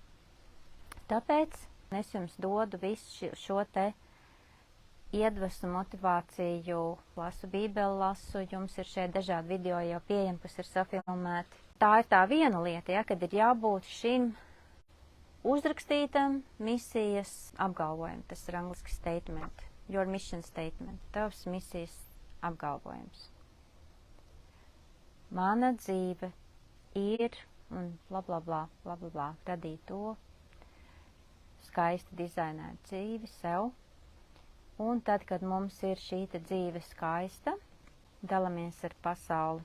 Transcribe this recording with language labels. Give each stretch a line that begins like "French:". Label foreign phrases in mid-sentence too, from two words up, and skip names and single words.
Latvian: Tāpēc es jums dodu visu šo te iedvesmu, motivāciju, lasu bībeli, lasu, jums ir šeit dažādi video jau pieejami, kas ir safilmēti. Tā ir tā viena lieta, ja, kad ir jābūt šim uzrakstītam misijas apgalvojumam, tas ir angliski
English: statement, your mission statement,
Latvian: tavs misijas apgalvojums. Mana dzīve ir, un blablabla, radīt to skaisti dizainēt dzīvi sev. Un tad, kad mums ir šī dzīve skaista, dalamies ar pasauli.